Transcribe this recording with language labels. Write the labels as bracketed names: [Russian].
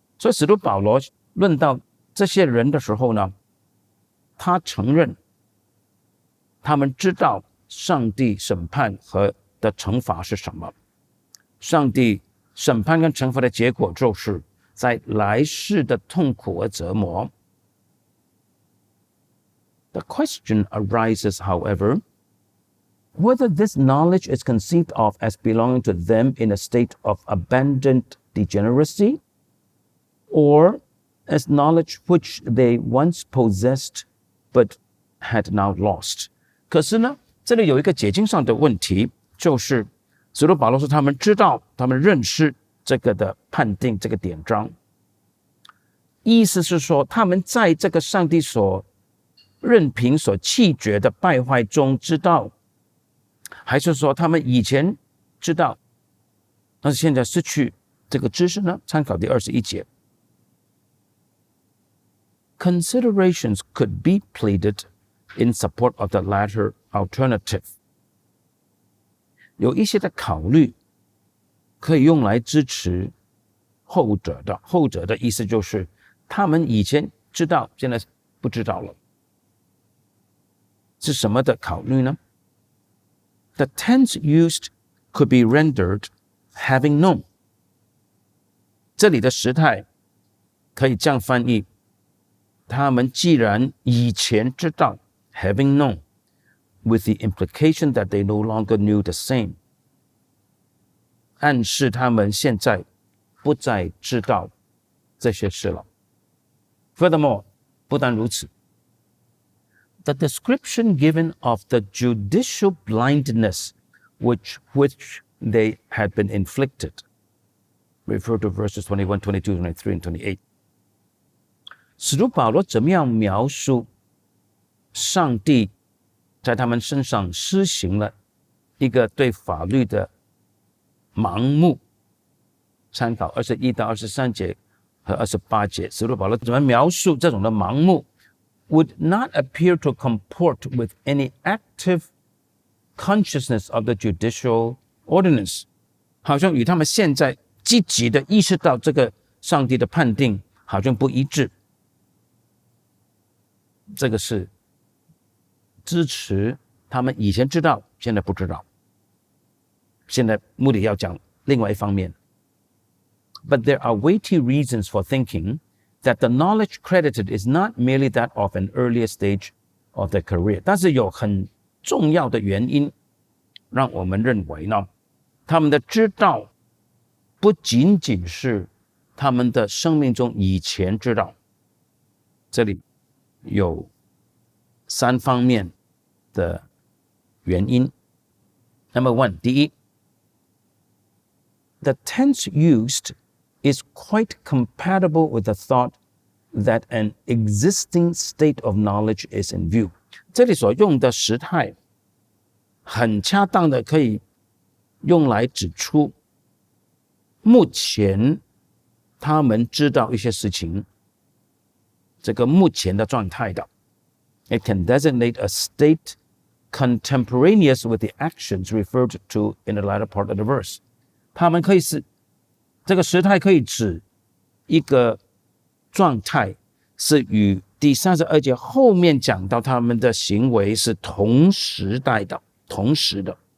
[Chinese] 所以使徒保罗论到这些人的时候呢，他承认他们知道上帝审判和的惩罚是什么。上帝审判跟惩罚的结果就是在来世的痛苦和折磨。 [English] The question arises, however, whether this knowledge is conceived of as belonging to them in a state of abandoned degeneracy, or as knowledge which they once possessed but had now lost。 [Chinese] 可是呢，这里有一个解经上的问题，就是使徒保罗说他们知道，他们认识这个的判定，这个典章，意思是说他们在这个上帝所任凭所弃绝的败坏中知道，还是说他们以前知道但是现在失去这个知识呢？参考第21节。 [English] Considerations could be pleaded in support of the latter alternative. [Chinese] 有一些的考虑可以用来支持后者的。后者的意思就是他们以前知道，现在不知道了。是什么的考虑呢？ [English] The tense used could be rendered having known. [Chinese] 这里的时态可以这样翻译，他们既然以前知道 [English] having known, with the implication that they no longer knew the same. [Chinese] 暗示他们现在不再知道这些事了。 [English] Furthermore, [Chinese] 不但如此， [English] the description given of the judicial blindness which they had been inflicted, refer to verses 21, 22, 23, and 28. [Chinese] 使徒保罗怎么样描述上帝在他们身上施行了一个对法律的盲目？参考21到23节和28节，使徒保罗怎么描述这种的盲目 [English] would not appear to comport with any active consciousness of the judicial ordinance. [Chinese] 好像与他们现在积极的意识到这个上帝的判定好像不一致。这个是支持他们以前知道，现在不知道。现在目的要讲另外一方面。 [English] But there are weighty reasons for thinking that the knowledge credited is not merely that of an earlier stage of their career. [Chinese] 但是有很重要的原因，让我们认为呢，他们的知道不仅仅是他们的生命中以前知道。这里有3方面的原因。 [English] Number 1， [Chinese] 第一 [English] ，the tense used is quite compatible with the thought that an existing state of knowledge is in view. [Chinese] 这里所用的时态很恰当的可以用来指出目前他们知道一些事情，这个目前的状态的。 [English] It can designate a state contemporaneous with the actions referred to in the latter part of the verse. [Chinese] 他们可以是这个时态可以指一个状态，是与第32节后面讲到他们的行为是同时代的、同时的。